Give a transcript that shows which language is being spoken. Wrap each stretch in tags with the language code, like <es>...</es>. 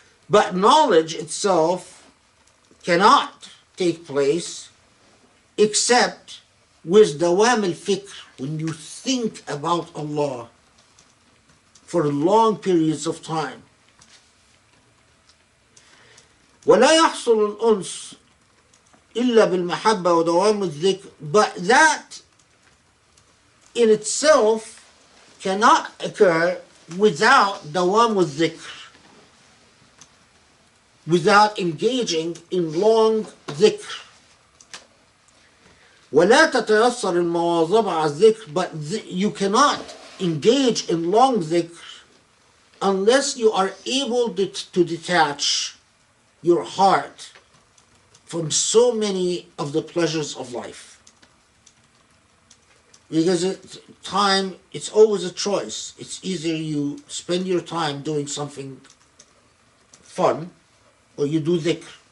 <en>But knowledge itself cannot take place except with dawam al-fikr, when you think about Allah for long periods of time.</en> <ar>ولا يحصل الأنس إلا بالمحبة ودوام الذكر.</ar> <en>But that in itself cannot occur without dawam al-dhikr, without engaging in long dhikr.</en> <ar>ولا تتيسر المواظبة على الذكر.</ar> <en>But you cannot engage in long dhikr unless you are able to detach your heart from so many of the pleasures of life. Because time, it's always a choice. It's either you spend your time doing something fun or you do dhikr.</en>